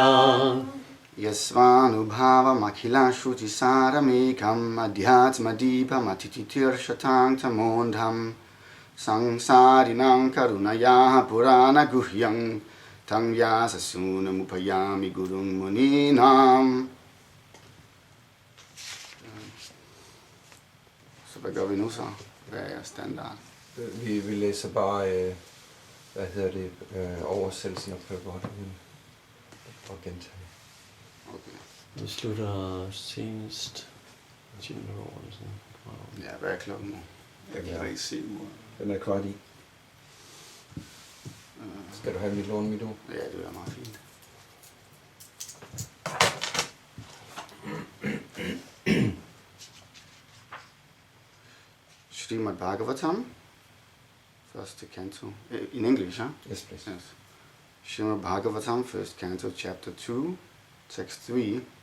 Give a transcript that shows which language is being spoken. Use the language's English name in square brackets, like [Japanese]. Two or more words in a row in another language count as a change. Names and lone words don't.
[Sanskrit] Yasvanubhavam akhilam shrutisaramekam adhyatmadipam atititirshataং tamondham samsarinam karunaya purana guhyam tam vyasasunam upayami gurung muninam. [Danish] Så hvad gør vi nu så? Hvad er standard? Vi læser bare, oversættelsen af prabhu og gentage. Okay. Vi slutter senest 10 minutter over det sådan. Wow. Ja, hvad er klokken nu? Jeg kan ikke se uret. Den er kvart i. Skal du have mit lån, mit ord? Ja, det er meget fint. Srimad Bhagavatam, første canto. [English] In English, huh? Yes, please. Yes. Srimad Bhagavatam, first canto, chapter 2, text 3.